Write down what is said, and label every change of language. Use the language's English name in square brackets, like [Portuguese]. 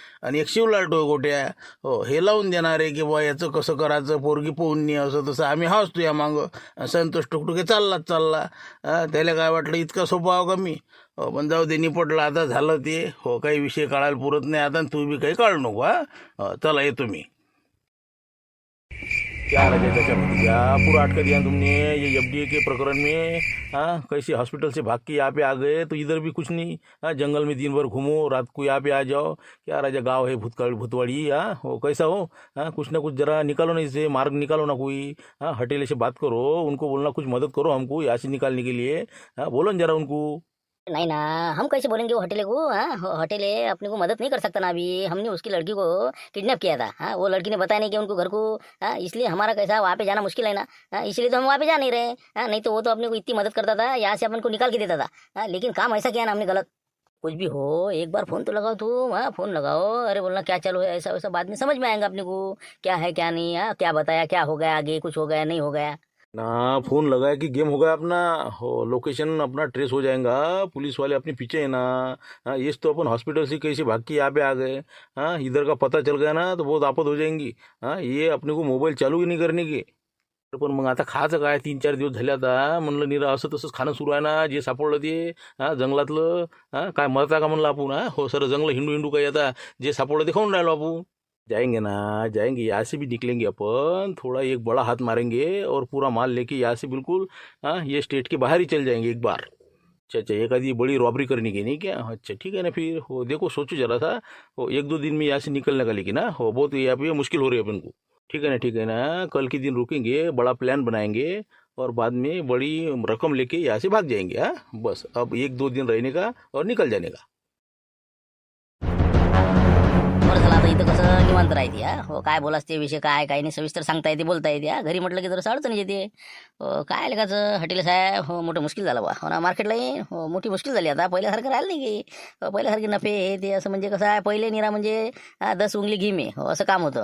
[Marathi] आणि एक शिवलाल गोट्या हो हे लावून देणारे की बा याचं कसं करायचं पोरगी पोहून नाही असं तसं आम्ही हाच तुया मागं. संतोष टुकटुके चालला. त्याला काय वाटलं इतका सोपा हो का मी. हो पण जाऊ दे निपटलं आता झालं ते. हो काही विषय काढायला पुरत नाही आता तू बी काही काढू नको. चला येतो मी. [Hindi] क्या रहे चाचा भतीजा पूरा अटका दिया तुमने ये एफडीए के प्रकरण में. हाँ कैसे हॉस्पिटल से भाग के यहाँ पे आ गए तो इधर भी कुछ नहीं. हाँ जंगल में दिन भर घूमो रात को यहाँ पे आ जाओ. क्या राजा गांव है भूतवाड़ी. हाँ हो कैसा हो. हाँ कुछ ना कुछ जरा निकालो ना इसे मार्ग निकालो ना कोई. हाँ हटेले से बात करो उनको बोलना कुछ मदद करो हमको यहाँ से निकालने के लिए. हाँ बोलो ना जरा उनको. नहीं ना हम कैसे बोलेंगे वो हटेले को. हाँ हटेले अपने को मदद नहीं कर सकता ना. अभी हमने उसकी लड़की को किडनैप किया था. हाँ वो लड़की ने बताया नहीं कि उनको घर को. हाँ इसलिए हमारा कैसा वहाँ पे जाना मुश्किल है ना. हाँ इसलिए तो हम वहाँ पे जा नहीं रहे. हाँ नहीं तो वो तो अपने को इतनी मदद करता था यहाँ से अपन को निकाल के देता था. हाँ लेकिन काम ऐसा किया ना हमने गलत. कुछ भी हो एक बार फोन तो लगाओ तुम. हाँ फोन लगाओ. अरे बोलना क्या चालू है ऐसा वैसा बाद में समझ में आएगा अपने को क्या है क्या नहीं. हाँ क्या बताया क्या हो गया आगे कुछ हो गया नहीं हो गया. ना फोन लगाया कि गेम हो गया अपना. हो लोकेशन अपना ट्रेस हो जाएगा. पुलिस वाले अपने पीछे है ना. हाँ ये तो अपन हॉस्पिटल से कैसे भाग के यहाँ पे आ गए. हाँ इधर का पता चल गया ना तो बहुत आपत हो जाएंगी. हाँ ये अपने को [Marathi] मोबाईल चालू ही नाही करणे की. पण मग आता खायचं काय 3-4 दिवस झाले आता म्हणलं निरा असं तसंच खाणं सुरू आहे ना जे सापडलं ते. हां जंगलातलं. हां काय मरता का म्हणलं आपण. हां हो सर जंगल हिंडू काही आता जे सापडलं ते खाऊन राहिलो आपण. [Hindi] जाएंगे ना जाएंगे यहाँ से भी निकलेंगे अपन. थोड़ा एक बड़ा हाथ मारेंगे और पूरा माल लेके यहाँ से बिल्कुल. हाँ ये स्टेट के बाहर ही चल जाएंगे एक बार. अच्छा एक आधी बड़ी रॉबरी करने की नहीं क्या. अच्छा ठीक है ना फिर. हो देखो सोचो जरा सा. हो 1-2 दिन में यहाँ से निकलने का लेकिन ना हो बहुत यहाँ पे मुश्किल हो रही है अपन को. ठीक है ना कल के दिन रुकेंगे बड़ा प्लान बनाएंगे और बाद में बड़ी रकम लेके यहाँ से भाग जाएंगे. हाँ बस अब 1-2 दिन रहने का और निकल जाने का. [Marathi] बरं झालं आता इथं कसं निवांत राहते. हो काय बोलास ते विषय काय काही नाही सविस्तर सांगता येते बोलता येते. घरी म्हटलं की जरा अडचण येते. हो काय लेखाचं हॉटेल साहेब हो मोठं मुश्किल झालं बा. हो ना मार्केटलाही हो मोठी मुश्किल झाली आता. पहिल्यासारखं राहिलं नाही की. पहिल्यासारखे नफे हे ते असं म्हणजे कसं आहे पहिले निरा म्हणजे 10 उंगली घी मे हो असं काम होतं.